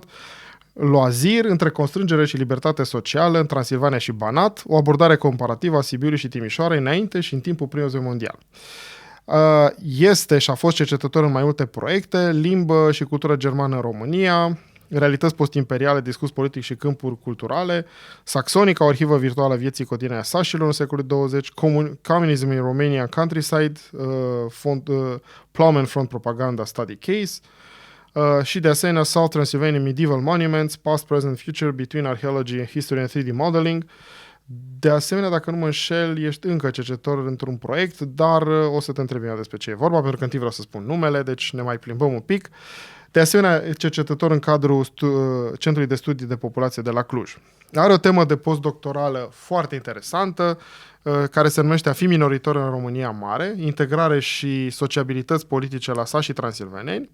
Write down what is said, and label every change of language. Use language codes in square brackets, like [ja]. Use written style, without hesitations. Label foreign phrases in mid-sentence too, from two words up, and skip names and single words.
[ro] Loazir între constrângere și libertate socială în Transilvania și Banat, o abordare comparativă a Sibiului și Timișoarei înainte și în timpul Primului Război Mondial. Este și a fost cercetător în mai multe proiecte, limbă și cultură germană în România, realități postimperiale, discurs politic și câmpuri culturale, Saxonica, o arhivă virtuală a vieții cotidiene a sașilor în secolul 20, [en] Communism in Romania Countryside, Plowman Front Propaganda Study Case, [ro] și de asemenea [en] South Transylvania Medieval Monuments, Past, Present, Future, Between Archaeology, History and 3D Modeling. [ro] De asemenea, dacă nu mă înșel, ești încă cercetător într-un proiect, dar o să te întreb eu despre ce e vorba, pentru că întâi vreau să spun numele, deci ne mai plimbăm un pic. De asemenea, cercetător în cadrul Centrului de Studii de Populație de la Cluj. Are o temă de postdoctorală foarte interesantă, care se numește A fi minoritor în România Mare, integrare și sociabilități politice la sași și transilvaneni.